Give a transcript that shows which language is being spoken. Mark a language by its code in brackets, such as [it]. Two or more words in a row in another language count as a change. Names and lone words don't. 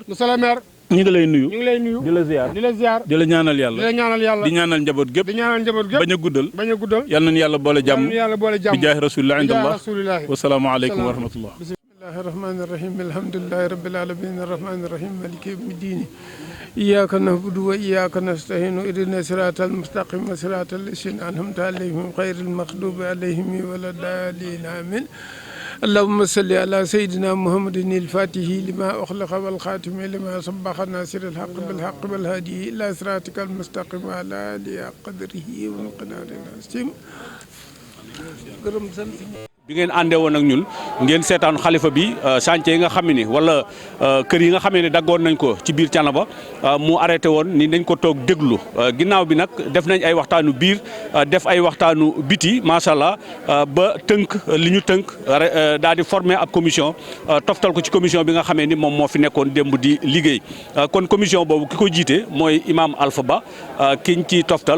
[wo] ñu ngi lay nuyu. di la ziar. di la ñaanal yàlla. di ñaanal njaboot gépp. bañ a guddal. yal nañu yàlla boole jàmm. [ar] بجاه رسول الله عند الله. والسلام عليكم ورحمة الله. بسم الله الرحمن الرحيم الحمد لله رب العالمين الرحمن الرحيم مالك يوم الدين إياك نعبد وإياك نستعين اهدنا الصراط المستقيم صراط الذين أنعمت عليهم غير المغضوب عليهم ولا الضالين آمين اللهم صل على سيدنا محمد الفاتح لما أخلق والخاتم لما سبق ناصر الحق بالحق والهادي إلى صراطك المستقيم على آله قدره ومقداره العظيم. [wo] bi ngeen àndee woon ak ñun ngeen seetaan xalifa bi chantier yi nga xam ne wala kër yi nga xam ne daggoon nañ ko ci biir Thiénaba mu arrêté woon ni nañ ko toog déglu ginnaaw bi nag def nañ ay waxtaanu biir def ay waxtaanu biti [ar] ما شاء الله [wo] ba tënk li ñu tënk daal di former ab commission toftal ko ci commission bi nga xamee ni moom moo fi nekkoon démb di liggéey kon commission boobu ki ko jiite mooy imam Alpha Ba kiñ ci toftal